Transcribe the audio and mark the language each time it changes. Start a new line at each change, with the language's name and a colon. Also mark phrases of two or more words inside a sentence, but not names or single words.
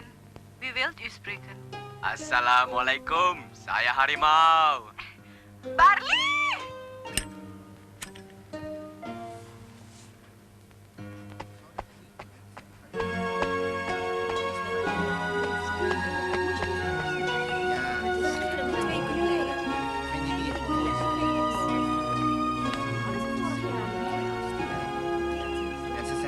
Dutch: Wie wilt u spreken?
Indonesian: Assalamualaikum, saya harimau. Barley!
Dutch: En ze zijn